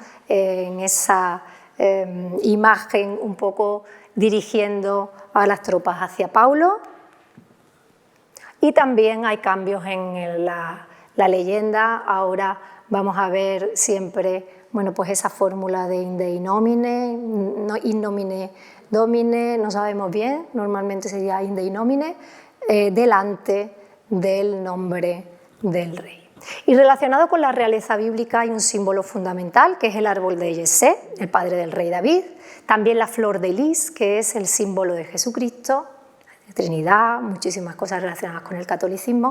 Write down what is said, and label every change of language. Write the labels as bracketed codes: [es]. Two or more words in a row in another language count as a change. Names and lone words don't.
[es] En esa imagen un poco dirigiendo a las tropas hacia Paulo. Y también hay cambios en la leyenda. Ahora vamos a ver siempre, bueno, pues esa fórmula de [la] in Dei nomine, in nomine domine, [es] no sabemos bien, normalmente sería [la] in Dei nomine, [es] delante del nombre del rey. Y relacionado con la realeza bíblica hay un símbolo fundamental, que es el árbol de Yesé, el padre del rey David, también la flor de lis, que es el símbolo de Jesucristo, Trinidad, muchísimas cosas relacionadas con el catolicismo.